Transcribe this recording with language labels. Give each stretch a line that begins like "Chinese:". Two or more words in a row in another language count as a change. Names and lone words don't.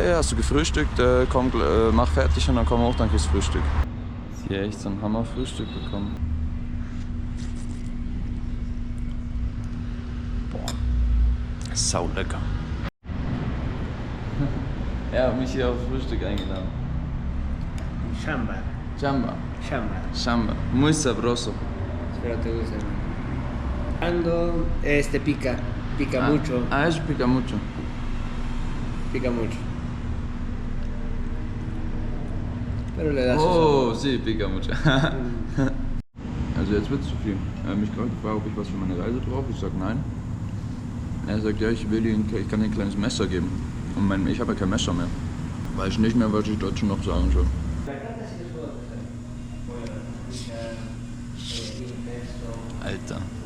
German: Ey, hast du gefrühstückt? Komm, mach fertig und dann komm hoch, dann kriegst du Frühstück. Jetzt hier echt so ein Hammer-Frühstück bekommen. Boah, sau lecker. Er hat mich hier auf Frühstück eingeladen.
Spanish: Chamba. Chamba. Chamba. Chamba. Muy sabroso. Espero te guste. Ando, pica. Pica mucho. Ah, eso pica mucho. Pica mucho. Pero le das Oh, sí, pica mucho.
German: Also jetzt wird's zu viel. Er hat mich gerade gefragt, ob ich was für meine Reise brauche. Ich sag nein. Er sagt, ja, ich kann dir ein kleines Messer geben. Und ich habe ja kein Messer mehr. Weiß nicht mehr, was ich dazu noch sagen soll. Alter.